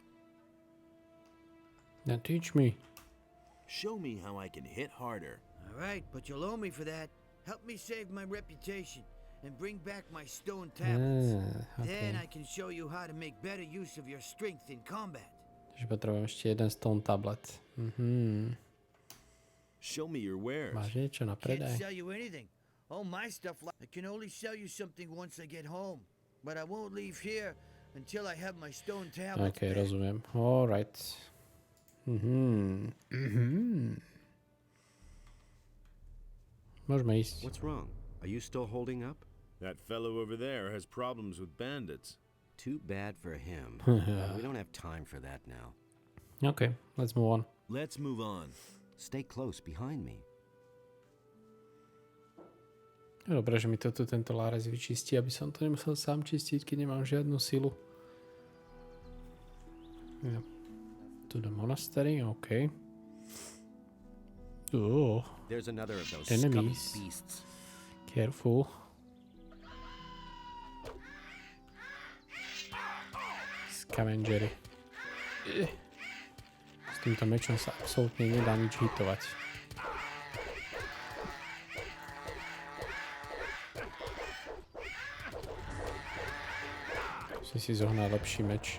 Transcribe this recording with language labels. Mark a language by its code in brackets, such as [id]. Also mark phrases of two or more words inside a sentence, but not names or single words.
[en] Now teach me. Show me how I can hit harder. All right, but you'll owe me for that. Help me save my reputation and bring back my stone tablets. Then I can show you how to make better use of your strength in combat. [sk] Takže potrebujem ešte jeden [en] stone tablet. Show me your wares. [sk] Máš niečo na [en] Can't [sk] predaj? [en] sell you anything. All my stuff, I can only sell you something once I get home. But I won't leave here until I have my stone tablets. [sk] Okay, rozumiem. Alright. Môžeme ísť. [en] What's wrong? Are you still holding up? That fellow over there has problems with bandits. Too bad for him. We don't have time for that now. Okay, let's move on. Let's move on. Stay close behind me. [sk] Dobre, že mi toto tento Lárez vyčistí, aby som to nemusel sám čistiť, keď nemám žiadnu silu. [en] Yeah. To the monastery, okay. Oh, There's another of those enemies. scummy beasts. Careful. [sk] Scavengery. S týmto mečom sa absolútne nedá nič hitovať. Musím si zohnať lepší meč.